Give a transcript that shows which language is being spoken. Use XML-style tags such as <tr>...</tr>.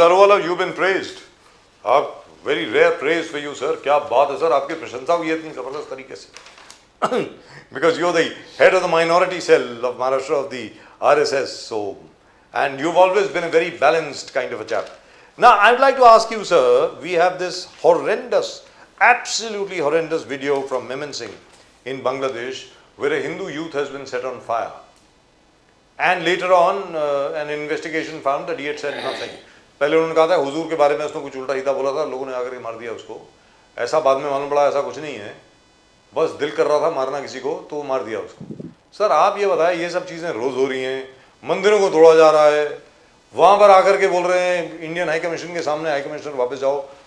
<en>Daruwala, you've been praised. आप very rare praise for you, sir.</en> <hi>क्या बात है सर, आपकी प्रशंसा हुई है इतनी जबरदस्त तरीके से.</hi> <en>Because you're the head of the minority cell of Maharashtra of the RSS, so, and you've always been a very balanced kind of a chap. Now, I'd like to ask you, sir, we have this horrendous, absolutely horrendous video from Memon Singh in Bangladesh, where a Hindu youth has been set on fire. And later on, an investigation found that he had said nothing.</en> <hi>पहले उन्होंने कहा था हुजूर के बारे में उसने कुछ उल्टा सीधा बोला था, लोगों ने आकर के मार दिया उसको. ऐसा बाद में मालूम पड़ा ऐसा कुछ नहीं है, बस दिल कर रहा था मारना किसी को तो मार दिया उसको. सर आप ये बताएं, ये सब चीज़ें रोज़ हो रही हैं, मंदिरों को तोड़ा जा रहा है, वहाँ पर आकर के बोल रहे हैं इंडियन हाई कमीशन के सामने, हाई कमिश्नर वापस जाओ.</hi>